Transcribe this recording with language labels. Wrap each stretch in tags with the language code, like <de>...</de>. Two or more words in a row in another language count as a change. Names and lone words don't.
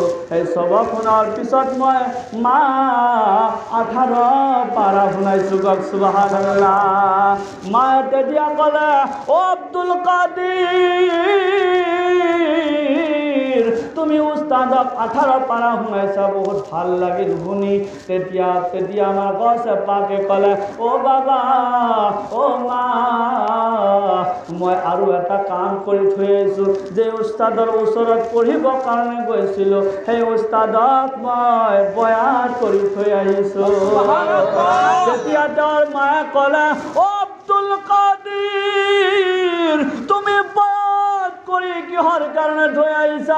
<as>সেই সবক শুনাৰ পিছত মই মা 18 পাৰা শুনাইছোঁ। কওক সুবহানাল্লাহ। মায়ে তেতিয়া ক'লে, ও আব্দুল কাদিৰ তুমি উস্তাদক 18 পাৰা শুনাইছা, বহুত ভাল লাগিল শুনি। তেতিয়া আমাৰ গছে পাকে ক'লে, ও বাবা ও মা মই আৰু এটা কাম কৰি থৈ আহিছোঁ। যে উস্তাদৰ ওচৰত পঢ়িবৰ কাৰণে গৈছিলোঁ সেই উস্তাদক মই বয়াত কৰি থৈ আহিছোঁ। তেতিয়া তেওঁৰ মায়ে ক'লে, ও আব্দুল কাদিৰ তুমি বয়াত কৰি কিহৰ কাৰণে থৈ আহিছা?</as>